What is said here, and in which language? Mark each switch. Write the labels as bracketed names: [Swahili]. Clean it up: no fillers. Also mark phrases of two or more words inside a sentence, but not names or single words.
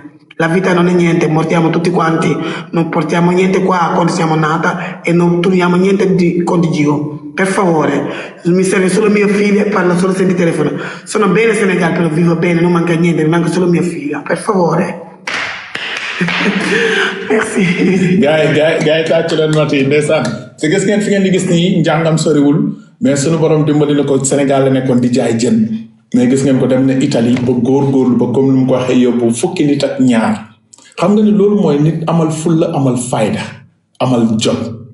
[Italian] La vita non è niente, mortiamo tutti quanti, non portiamo niente qua quando siamo nata e non togliamo niente con Dio. Per favore, mi serve solo mia figlia e parlo solo senza telefono. Sono bene Senegal, però vivo bene, non manca niente, mi manca solo mia figlia. Per favore. [French] Merci. [Wolof] Gaay tàcc leen mati ndeysaan te gis ngeen fi ngeen di gis nii njàngam soriwul mais sunu borom dimbali na ko Sénégal la nekkoon di jaay jën mais gis ngeen ko dem na Italie ba góorgóorlu ba comme ni mu ko waxee yóbbu fukki nit ak ñaar xam nga ni loolu mooy nit amal fulla amal fayda amal jot